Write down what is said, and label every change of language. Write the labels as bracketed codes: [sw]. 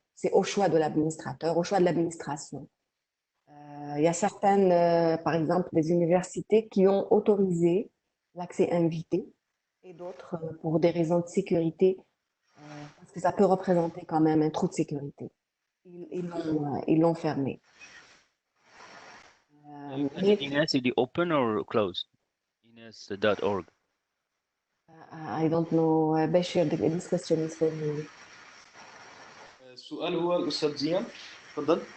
[fr] C'est au choix de l'administrateur, au choix de l'administration. Il y a certaines, par exemple, des universités qui ont autorisé l'accès invité et d'autres pour des raisons de sécurité, parce que ça peut représenter quand même un trou de sécurité. Ils l'ont fermé. Mais [en] Ines, is it open or closed? Ines.org. I don't know, Bashir, this question is for you. [ar] السؤال هو الأستاذ زيان تفضل.